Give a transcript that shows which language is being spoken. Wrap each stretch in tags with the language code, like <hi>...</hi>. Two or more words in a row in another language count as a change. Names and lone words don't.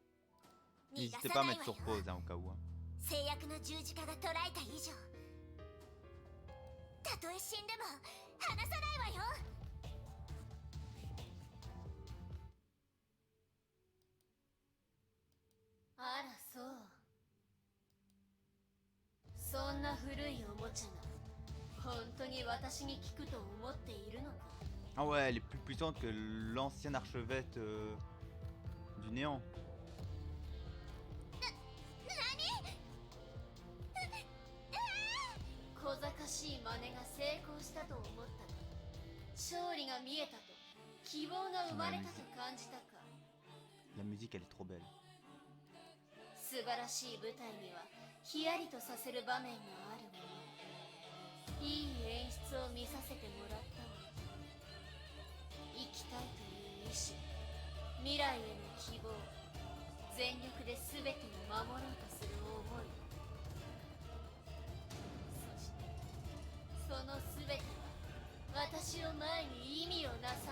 <fr>N'hésitez pas à mettre sur pause hein, au cas où. Hein.</fr> <ja>制約の十字架が捉えた以上、 たとえ死んでも離さないわよ。あらそう。そんな古いおもちゃが本当に私に効くと思っているのか。</ja> <fr>Ah ouais, elle est plus puissante que l'ancienne archevêque du néant.</fr> <ja>小賢しい真似が成功したと思ったか。勝利が見えたと、希望が生まれたと感じたか。</ja> <fr>La musique, elle est trop belle.</fr> <ja>素晴らしい舞台にはヒヤリとさせる場面があるもの。いい演出を見させてもらったわ。生きたいという意志、未来への希望、全力で全てを守ろうとする思い、そしてその全ては私を前に意味をなさない。</ja>